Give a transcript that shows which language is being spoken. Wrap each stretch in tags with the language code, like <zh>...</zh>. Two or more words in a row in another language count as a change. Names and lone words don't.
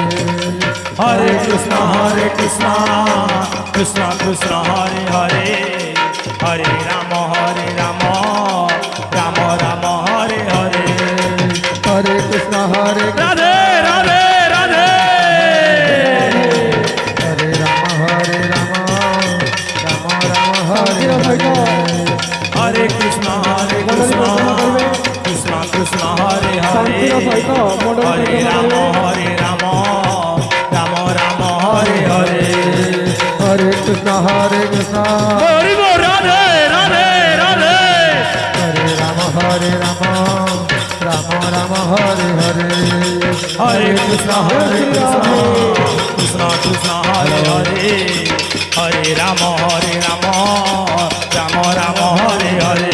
<sa>হরে কৃষ্ণ কৃষ্ণ কৃষ্ণ হরে হরে হরে রাম রাম রাম রাম হরে হরে Hare Krishna, Hare রাধে রাধে রাধে Hare Rama, Hare Rama, Rama Rama, Hare</sa> <bn>সহিত</bn> <sa>Hare, হরে কৃষ্ণ কৃষ্ণ কৃষ্ণ হরে হরে</sa> <bn>শান্তির সহিত মণ্ডল</bn> <sa>হরে রাম রাম রাম রাম হরে হরে Hare Krishna, Hare Krishna,</sa> <bn>হরি গো রাধে রাধে রাধে</bn> <sa>Hare Rama, Hare Rama, Rama Rama, Hare Hare, হরে কৃষ্ণ কৃষ্ণ কৃষ্ণ হরে হরে হরে রাম রাম রাম রাম হরে হরে</sa>